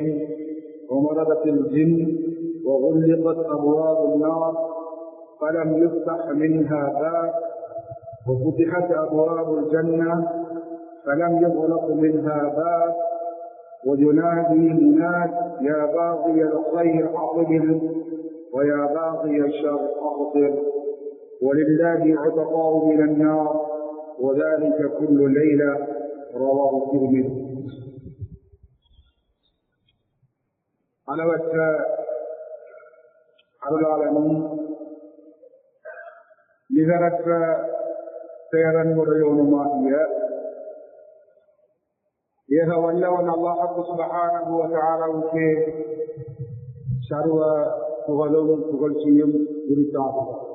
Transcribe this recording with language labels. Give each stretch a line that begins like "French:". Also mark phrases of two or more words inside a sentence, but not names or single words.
Arabic: ومرضت الجن وغلقت أبواب النار فلم يفتح منها باب، وفتحت أبواب الجنة فلم يغلق منها باب، وينادي مناد: يا باغي الخير أقبل ويا باغي الشر أقصر، ولله عتقاء من النار، وذلك كل ليلة. رواه الترمذي.
Tamil: அளவற்ற அருளாளனும் நிகரற்ற பேரன்புடையவனுமாகிய ஏக வல்லவன்
Arabic: الله سبحانه وتعالى
Tamil: சர்வ புகழும் புகழ்ச்சியும் உரித்தாகும்.